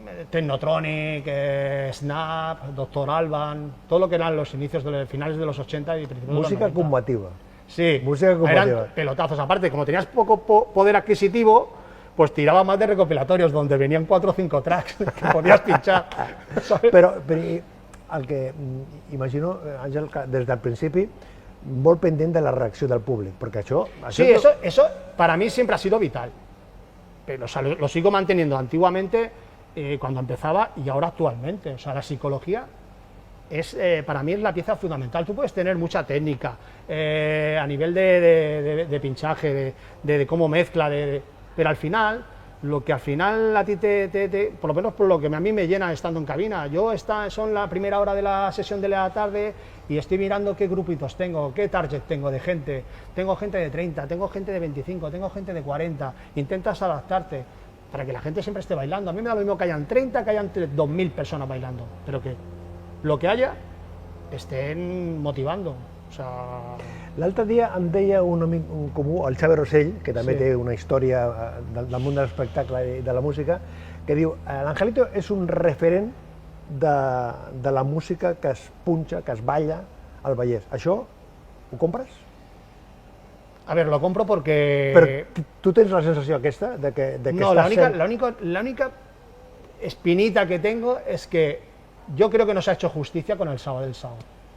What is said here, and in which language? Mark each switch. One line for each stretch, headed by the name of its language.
Spanish: Technotronic, Snap, Dr. Alban, todo lo que eran los inicios de los finales de los 80 y principios de los 90. Música combativa. Sí, eran pelotazos. Aparte, como tenías poco poder adquisitivo, pues tiraba más de recopilatorios donde venían 4 o 5 tracks que podías pinchar.
Catalan: Però el que imagino, Àngel, que des del principi molt pendent de la reacció del públic, perquè això...
Spanish: Sí, eso para mí siempre ha sido vital, pero o sea, lo sigo manteniendo antiguamente cuando empezaba y ahora actualmente. O sea, la psicología para mí es la pieza fundamental. Tú puedes tener mucha técnica a nivel de pinchaje, de cómo mezcla, pero al final, lo que al final a ti por lo menos por lo que a mí me llena estando en cabina, son la primera hora de la sesión de la tarde y estoy mirando qué grupitos tengo, qué target tengo de gente. Tengo gente de 30, tengo gente de 25, tengo gente de 40, intentas adaptarte para que la gente siempre esté bailando. A mí me da lo mismo que hayan 30, que hayan 2.000 personas bailando, pero que lo que haya estén motivando. O sea...
Catalan: L'altre dia em deia un amic comú, el Xavi Rossell, que també Sí. té una història del món de l'espectacle i de la música, que diu, l'Angelito és un referent de la música que es punxa, que es balla al Vallès. Això ho compres?
Spanish: A ver, lo compro porque...
Catalan: Però tu tens la sensació aquesta de que
Spanish: No,
Catalan: estàs sent...
Spanish: la única espinita que tengo es que yo creo que no se ha hecho justicia con el Sabadell Sound.